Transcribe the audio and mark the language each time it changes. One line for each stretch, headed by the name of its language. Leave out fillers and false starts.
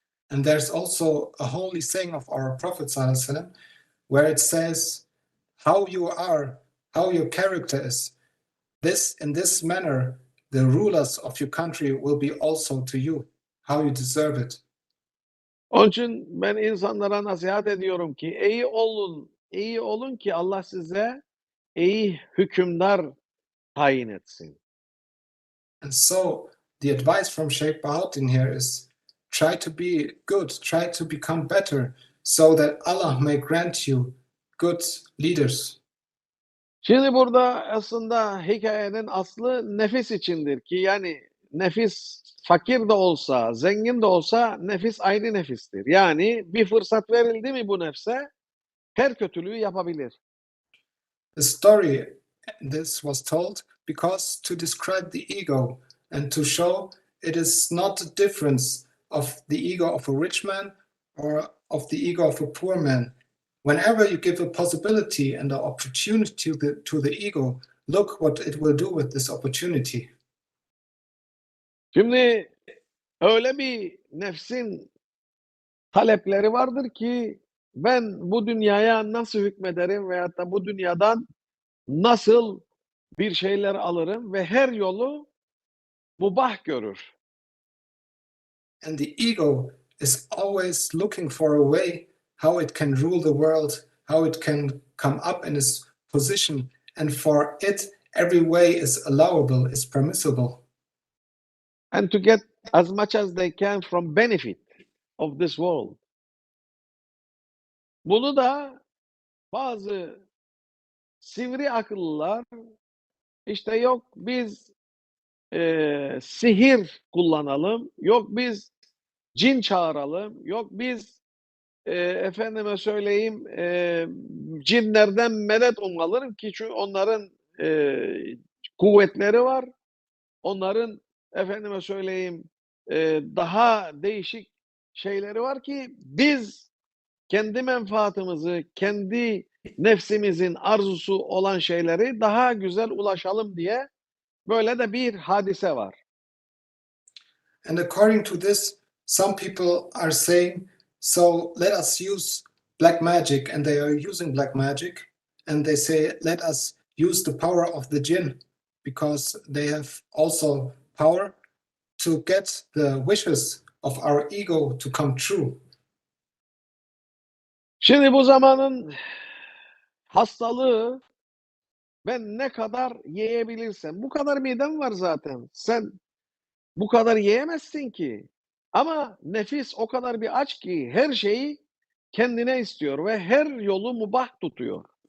English: And there's also a holy saying of our Prophet ﷺ, where it says, how you are, how your character is, this in this manner, the rulers of your country will be also to you, how you deserve it.
Turkish: Onun için ben insanlara nasihat ediyorum ki iyi olun ki Allah size iyi hükümdar tayin etsin.
English: And so the advice from Sheikh Bahauddin here is try to be good, try to become better, so that Allah may grant you good leaders.
Turkish: Şimdi burada aslında hikayenin aslı nefis içindir ki yani nefis fakir de olsa, zengin de olsa nefis aynı nefistir. Yani bir fırsat verildi mi bu nefse her kötülüğü yapabilir.
English: The story, this was told because to describe the ego and to show it is not a difference of the ego of a rich man or of the ego of a poor man. Whenever you give a possibility and an opportunity to the ego, look what it will do with this opportunity.
Turkish: Şimdi öyle bir nefsin talepleri vardır ki ben bu dünyaya nasıl hükmederim veyahut da bu dünyadan nasıl bir şeyler alırım ve her yolu mubah görür.
English: And the ego is always looking for a way how it can rule the world, how it can come up in its position, and for it, every way is allowable, is permissible. And to get as much as they can from benefit of this world.
Turkish: Bunu da bazı sivri akıllılar işte yok biz sihir kullanalım, yok biz cin çağıralım, yok biz efendime söyleyeyim cinlerden medet umalım ki çünkü onların kuvvetleri var, onların efendime söyleyeyim daha değişik şeyleri var ki biz kendi menfaatimizi, kendi nefsimizin arzusu olan şeyleri daha güzel ulaşalım diye böyle de bir hadise var.
English: And according to this, some people are saying, so let us use black magic, and they are using black magic, and they say, let us use the power of the jinn, because they have also power to get the wishes of our ego to come true.
Turkish: Şimdi bu zamanın hastalığı ben ne kadar yiyebilirsem, bu kadar midem var zaten. Sen bu kadar yiyemezsin ki. Ama nefis o kadar bir aç ki her şeyi kendine istiyor ve her yolu mubah tutuyor.